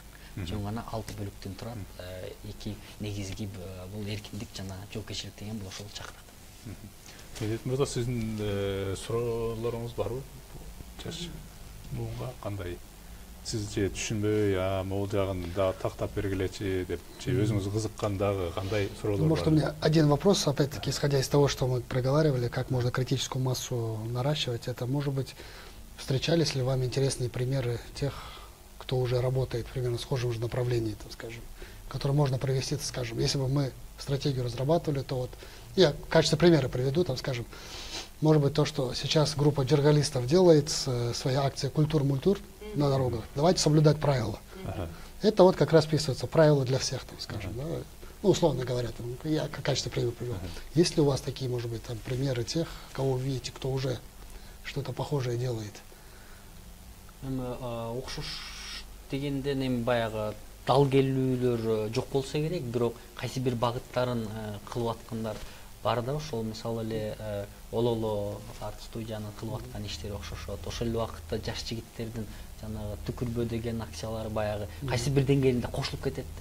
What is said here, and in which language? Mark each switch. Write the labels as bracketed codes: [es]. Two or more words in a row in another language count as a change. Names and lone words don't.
[ky] Жөн гана 6 бөлүктөн турат. Эки негизги бул эркиндик жана жоопкерчилик деген бул ошол чакырат. Медет мырза, сиздин суроолоруңуз барбы? Буга кандай? Сиз же түшүнбөй, могул жагын да тактап бергилечи деп, же өзүңүз кызыккан дагы кандай суроолор бар? [ru] Может, у меня один вопрос, опять-таки, исходя из того, что мы проговаривали, как можно критическую массу наращивать, это, может быть, встречались ли вам интересные примеры тех, кто уже работает примерно в схожем же направлении, так скажем, которые можно провести, так скажем, если бы мы стратегию разрабатывали, то вот, я в качестве примера приведу, там, скажем, может быть, то, что сейчас группа джергалистов делает, свои акции «Культур-мультур» на дорогах, давайте соблюдать правила. Это вот как раз вписывается правила для всех, там, скажем, да? Ну, условно говоря, там, я в качестве примера привел. Есть ли у вас такие, может быть, там, примеры тех, кого вы видите, кто уже что-то похожее делает? [ky] Окшош дегенден эми баягы дал келүүлөр жок болсо керек, бирок кайсы бир багыттарын кылып аткандар бар да. Ошол мисалы эле Ололо арт студиянын кылып аткан иштери окшошот. Ошол эле убакытта жаш жигиттердин жанагы түкүрбө деген акциялары баягы кайсы бир деңгээлинде кошулуп кетет да.